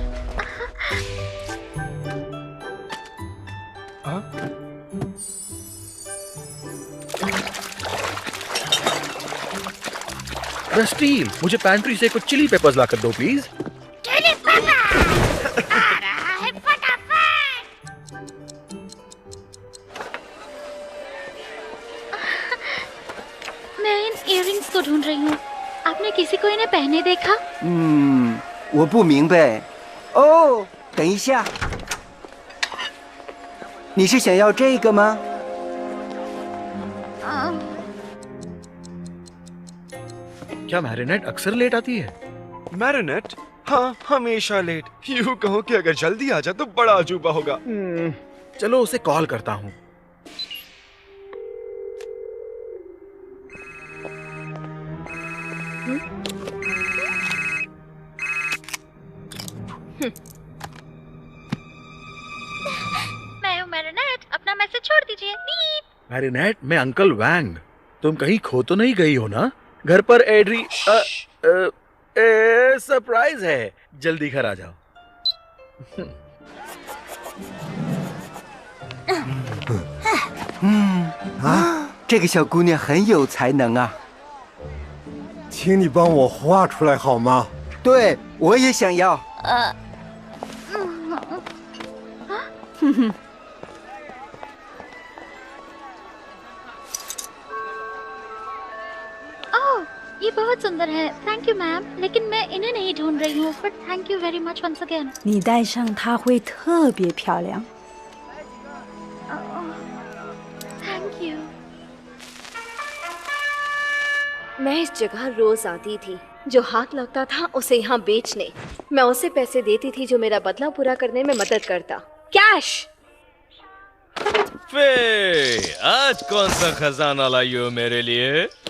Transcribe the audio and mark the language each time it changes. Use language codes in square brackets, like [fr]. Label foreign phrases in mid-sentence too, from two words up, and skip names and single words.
[hi] रस्टील, मुझे पैंट्री से कुछ [en] chili peppers [hi] लाकर दो प्लीज। [en] chili pepper [hi] आ रहा है फटाफट। मैं इन इयररिंग्स को ढूंढ रही हूँ। आपने किसी को इन्हें पहने देखा? [zh] 我不明白。哦，等一下，你是想要这个吗？ [hi] क्या मैरिनेट अक्सर लेट आती है? मैरिनेट? हाँ, हमेशा लेट। यूँ कहो कि अगर जल्दी आ जाए तो बड़ा अजूबा होगा। चलो उसे कॉल करता हूँ। मैं हूँ मैरिनेट, अपना मैसेज छोड़ दीजिए। बीप। मैरिनेट, मैं अंकल वैंग। तुम कहीं खो तो नहीं गई हो ना? घर पर एड्री सरप्राइज है, जल्दी घर आ जाओ। [zh] 这个小姑娘很有才能啊。请你帮我画出来好吗？对，我也想要。 [hi] ओह, ये बहुत सुंदर है। [en] thank you ma'am, [hi] लेकिन मैं इन्हें नहीं ढूंढ रही हूँ। [en] but thank you very much once again. [zh] 你戴上它会特别漂亮。 [en] thank you. [hi] मैं इस जगह रोज आती थी। जो हाथ लगता था उसे यहाँ बेचने। मैं उसे पैसे देती थी जो मेरा बदला पूरा करने में मदद करता। कैश। फे, आज कौन सा खजाना लाई हो मेरे लिए?